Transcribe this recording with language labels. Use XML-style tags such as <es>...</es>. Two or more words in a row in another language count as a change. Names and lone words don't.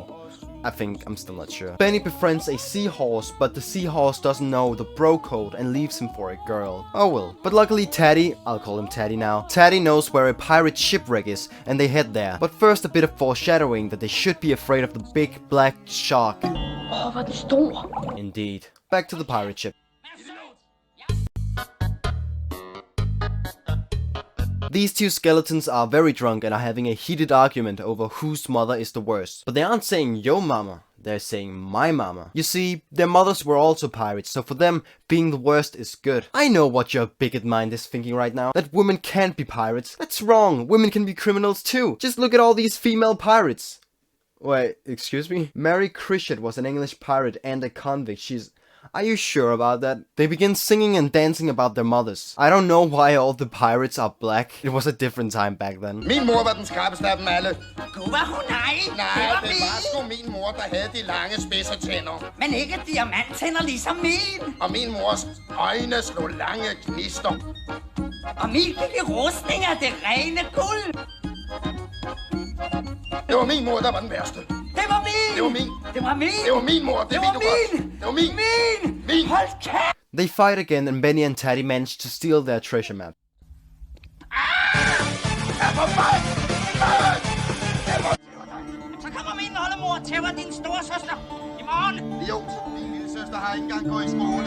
<en>I think, I'm still not sure. Benny befriends a seahorse, but the seahorse doesn't know the bro code and leaves him for a girl. Oh well. But luckily Taddy, I'll call him Taddy now, Taddy knows where a pirate shipwreck is, and they head there. But first a bit of foreshadowing that they should be afraid of the big black shark.</en> <da>Hvor er den stor.</da> <en>Indeed. Back to the pirate ship. These two skeletons are very drunk and are having a heated argument over whose mother is the worst. But they aren't saying yo mama, they're saying my mama. You see, their mothers were also pirates, so for them, being the worst is good. I know what your bigot mind is thinking right now, that women can't be pirates. That's wrong, women can be criminals too. Just look at all these female pirates. Wait, excuse me? Mary Critchett was an English pirate and a convict. Are you sure about that? They begin singing and dancing about their mothers. I don't know why all the pirates are black. It was a different time back then.</en> <da>Min mor var den skarpeste af dem alle. Du var hun nej. Nej, det var sgu min mor, der havde de lange spidse tænder. Men ikke diamanttænder ligesom min. Og min mors øjne slog lange gnister. Og min gik i rustning af det rene guld. Det var min mor, der var den værste. Det var min. Det var min. Det var min. Det var min mor, det ved du godt. Det var min. Min. Hold kæft.</da> <en>They fight again and Benny and Taddy manage to steal their treasure map.</en> <da>Så kommer min oldemor og tæver din storesøster i morgen. Jo, min lille søster har ikke engang gået i skole.</da>